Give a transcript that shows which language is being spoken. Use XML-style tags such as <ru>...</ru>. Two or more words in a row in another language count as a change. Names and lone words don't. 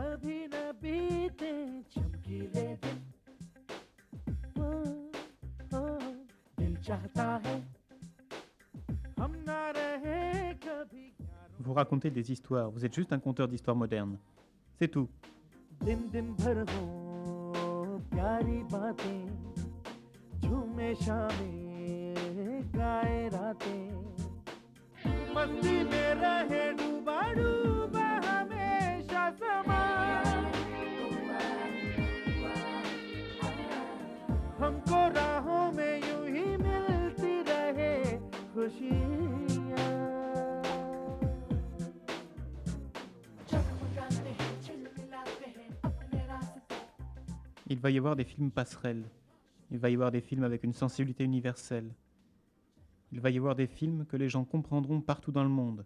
<fr>Vous racontez des histoires, vous êtes juste un conteur d'histoires modernes. C'est tout.</fr> <hi>दिन दिन भर हो प्यारी बातें झूमे शामें गाए रातें मस्ती में रहे डूबा डूबा हमेशा समा हमको राहों में यूं ही मिलती रहे खुशियाँ.</hi> <fr>Il va y avoir des films passerelles. Il va y avoir des films avec une sensibilité universelle. Il va y avoir des films que les gens comprendront partout dans le monde.</fr>